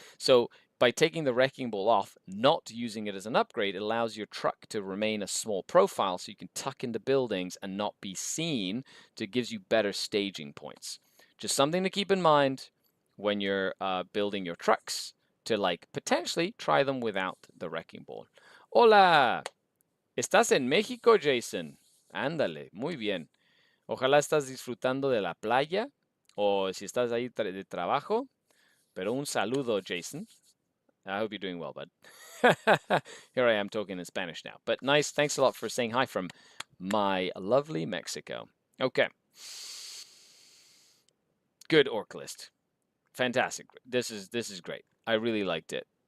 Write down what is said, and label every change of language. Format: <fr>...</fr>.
<en>So by taking the Wrecking Ball off, not using it as an upgrade, it allows your truck to remain a small profile so you can tuck into buildings and not be seen. It gives you better staging points. Just something to keep in mind when you're building your trucks, to like potentially try them without the Wrecking Ball.</en> <es>Hola, ¿estás en México, Jason? Ándale, muy bien. Ojalá estás disfrutando de la playa o si estás ahí de trabajo. Pero un saludo, Jason.</es> <en>I hope you're doing well, bud. Here I am talking in Spanish now. But nice, thanks a lot for saying hi from my lovely Mexico. Okay. Good Orc list. Fantastic. This is great. I really liked it.</en>